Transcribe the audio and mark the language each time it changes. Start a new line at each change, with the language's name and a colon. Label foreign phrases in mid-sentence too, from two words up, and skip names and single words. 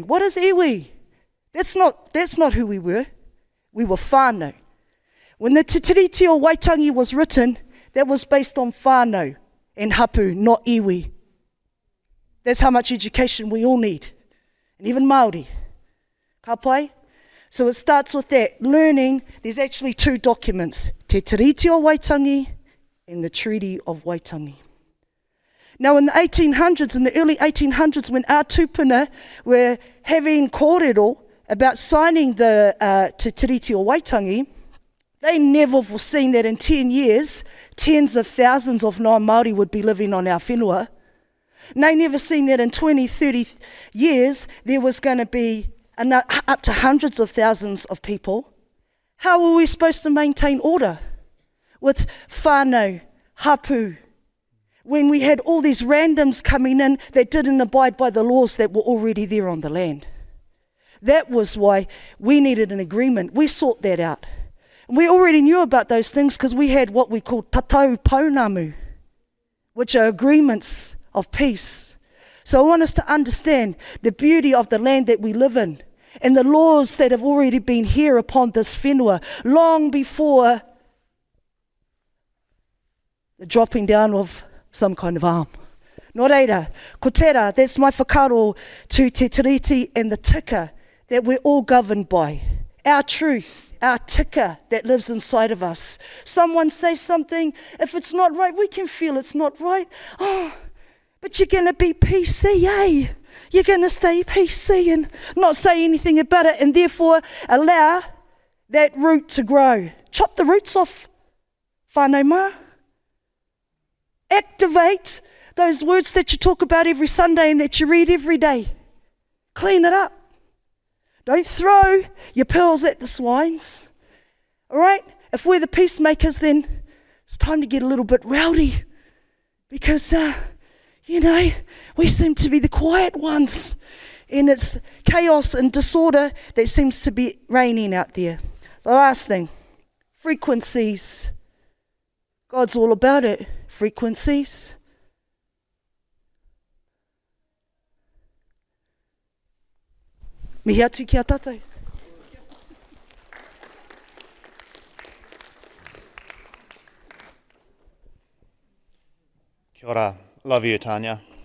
English: What is iwi? That's not who we were. We were whānau. When the Te Tiriti o Waitangi was written, that was based on whānau and hapu, not iwi. That's how much education we all need. And even Māori. Ka pai? So it starts with that, learning. There's actually two documents, Te Tiriti o Waitangi and the Treaty of Waitangi. Now in the 1800s, in the early 1800s, when our tupuna were having kōrero about signing the Te Tiriti o Waitangi, they never foreseen that in 10 years, tens of thousands of non-Māori would be living on our whenua. And they never seen that in 20, 30 years, there was going to be up to hundreds of thousands of people. How were we supposed to maintain order with
Māori: whānau, hapu,
English: when we had all these randoms coming in that didn't abide by the laws that were already there on the land? That was why we needed an agreement. We sought that out. And we already knew about those things because we had what we call
Māori: tatau pounamu,
English: which are agreements of peace. So I want us to understand the beauty of the land that we live in and the laws that have already been here upon this whenua long before the dropping down of some kind of arm.
Māori: Nō reira, ko tērā,
English: that's my whakaro to Te Tiriti and the tika that we're all governed by. Our truth, our tika that lives inside of us. Someone says something, if it's not right, we can feel it's not right. Oh, but you're going to be PC, eh? You're going to stay PC and not say anything about it, and therefore allow that root to grow. Chop the roots off,
Māori: whānau mā.
English: Activate those words that you talk about every Sunday and that you read every day. Clean it up. Don't throw your pearls at the swines. All right? If we're the peacemakers, then it's time to get a little bit rowdy because, we seem to be the quiet ones. And it's chaos and disorder that seems to be reigning out there. The last thing, frequencies. God's all about it. Frequencies.
Māori: Mihi atu ki a tātou. Kia ora.
English: Love you, Tanya.